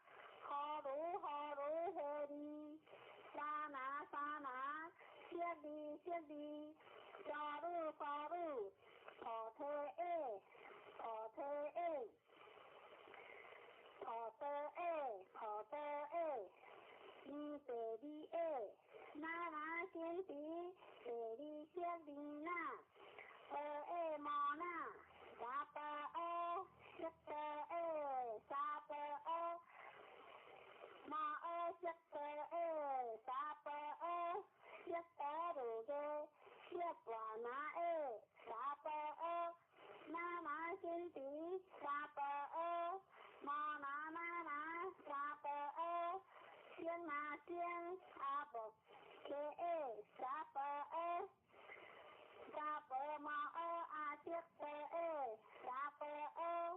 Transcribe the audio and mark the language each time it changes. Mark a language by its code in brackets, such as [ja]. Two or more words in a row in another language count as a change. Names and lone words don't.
[sa] 哈魯嘿利，沙那，悉利，沙魯，菩提耶，菩提耶，尼舍利耶，那先提，舍利悉利那，耶摩那，薩婆訶，悉婆耶，薩婆訶。摩訶悉婆耶，薩婆訶，悉婆盧耶，悉婆那耶，薩婆訶，那先提，薩婆訶，摩那，薩婆訶，聲那，阿婆揭耶，薩婆訶，薩婆摩訶阿悉婆耶，薩婆訶。